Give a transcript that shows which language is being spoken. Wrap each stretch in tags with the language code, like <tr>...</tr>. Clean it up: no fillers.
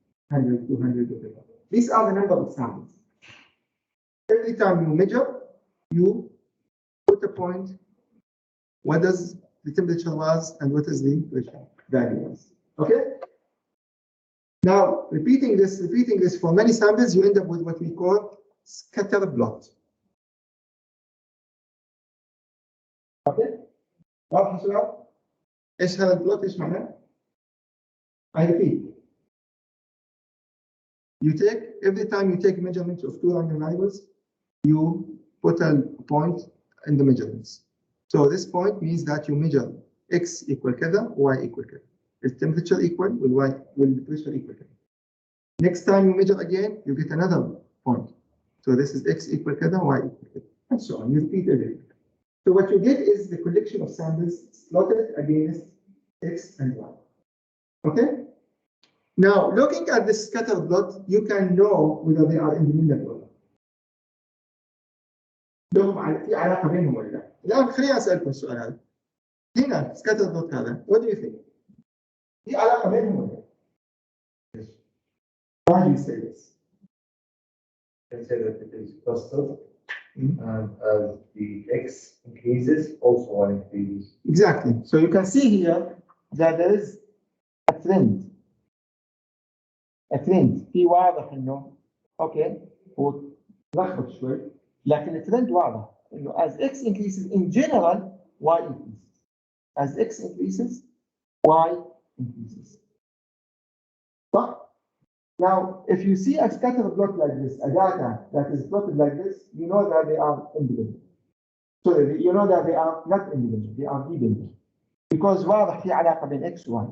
<en>100, 200, whatever. These are the number of samples. Every time you measure, you put a point. What does the temperature was and what is the pressure value was. Okay? Now, repeating this for many samples, you end up with what we call scatter plot. Okay?</en> <ar>واضح السؤال؟ ايش هذا البلوت؟ ايش معناه؟</ar> <en>I repeat. You take, every time you take measurements of two random variables, you put a point in the measurements. So this point means that you measure x equal كذا, y equal كذا. The temperature equal, will the pressure equal كذا. Next time you measure again, you get another point. So this is x equal كذا, y equal كذا, and so on. You repeat everything. So what you get is the collection of samples plotted against x and y. Okay? Now, looking at this scatter plot, you can know whether they are independent or not.</en> <ar>لهم في علاقة بينهم ولا لا؟ الآن خليني أسألكم السؤال هذا.</ar> <en>هنا scatter plot هذا، what do you think؟</en> <ar>في علاقة بينهم ولا لا؟</ar> <en>Why do you say this? I say that it is positive, and as the x increases, also y increases. Exactly. So you can see here that there is a trend.</en> <ar>في واضح انه اوكي هو لخبط شوي لكن الترند واضح انه</ar> <en>as x increases in general y increases. As x increases y increases. صح؟ Now, if you see a scatter plot like this, a data that is plotted like this, you know that they are independent. So you know that they are not independent, they are dependent. Because</en> <ar>واضح في علاقة بين</ar> <en>x و y.</en>